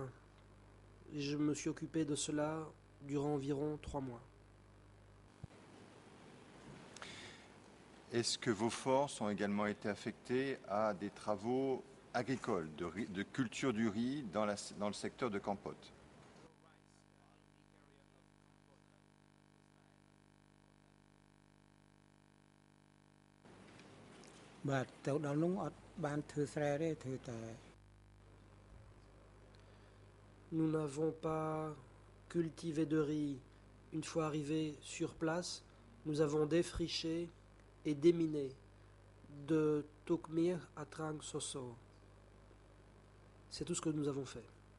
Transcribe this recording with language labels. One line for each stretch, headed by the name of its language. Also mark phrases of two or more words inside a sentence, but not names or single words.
French: Je me suis occupé de cela durant environ 3 mois. Est-ce que vos forces ont également été affectées à des travaux agricoles, de culture du riz dans le secteur de Kampot ?
Khmer: បាទទៅដល់នោះអត់បានធ្វើស្រែទេធ្វើតែ
French: Nous n'avons pas cultivé de riz. Une fois arrivés sur place, nous avons défriché et déminé de Tokmir à Trang Soso. C'est tout ce que nous avons fait.